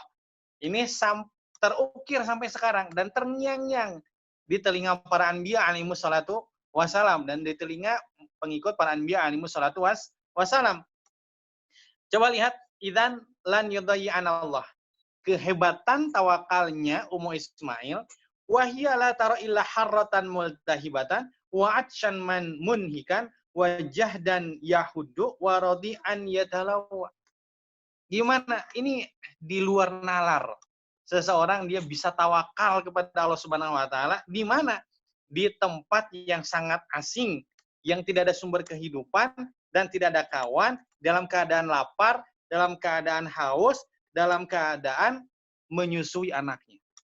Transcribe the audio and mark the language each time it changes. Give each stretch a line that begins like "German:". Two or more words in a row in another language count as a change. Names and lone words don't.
Indonesian: Ini terukir sampai sekarang dan terngiang-ngiang di telinga para anbiya
Arabic: عليهم الصلاة والسلام
Indonesian: dan di telinga pengikut para anbiya
Arabic: عليهم الصلاة والسلام.
Indonesian: Coba lihat
Arabic: إذن لن يضيعنا الله.
Indonesian: Kehebatan tawakalnya Ummu Ismail,
Arabic: وهي لا ترى إلا حرة ملتهبة وعطشا من منهكا وجهدا يهد ورضيعا يتلوى.
Indonesian: Gimana? Ini di luar nalar. Seseorang dia bisa tawakal kepada Allah
Arabic: سبحانه وتعالى
Indonesian: di mana? Di tempat yang sangat asing, yang tidak ada sumber kehidupan dan tidak ada kawan, dalam keadaan lapar, dalam keadaan haus, dalam keadaan menyusui anaknya.